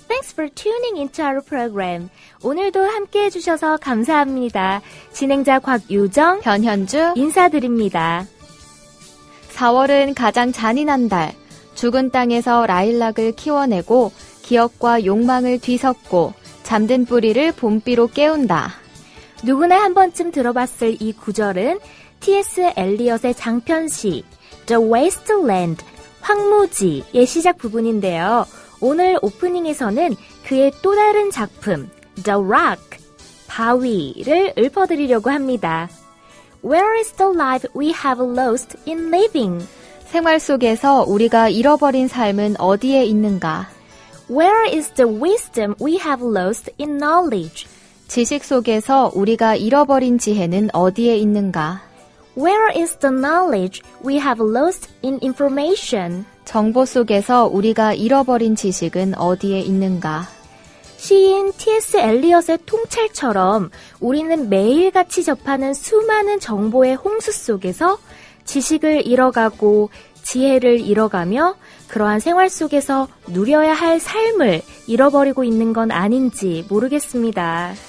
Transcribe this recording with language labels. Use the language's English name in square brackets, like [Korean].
[English] Thanks for tuning into our program. [Korean] 오늘도 함께해 주셔서 감사합니다. 진행자 곽유정, 변현주 인사드립니다. 4월은 가장 잔인한 달. 죽은 땅에서 라일락을 키워내고 기억과 욕망을 뒤섞고 잠든 뿌리를 봄비로 깨운다. 누구나 한 번쯤 들어봤을 이 구절은 T.S. 엘리엇의 장편시 The Wasteland, 황무지의 시작 부분인데요. 오늘 오프닝에서는 그의 또 다른 작품 The Rock, 바위를 읊어드리려고 합니다. [English] Where is the life we have lost in living? [Korean] 생활 속에서 우리가 잃어버린 삶은 어디에 있는가? [English] Where is the wisdom we have lost in knowledge? [Korean] 지식 속에서 우리가 잃어버린 지혜는 어디에 있는가? [English] Where is the knowledge we have lost in information? [Korean] 정보 속에서 우리가 잃어버린 지식은 어디에 있는가? 시인 T.S. 엘리엇의 통찰처럼 우리는 매일같이 접하는 수많은 정보의 홍수 속에서 지식을 잃어가고 지혜를 잃어가며 그러한 생활 속에서 누려야 할 삶을 잃어버리고 있는 건 아닌지 모르겠습니다.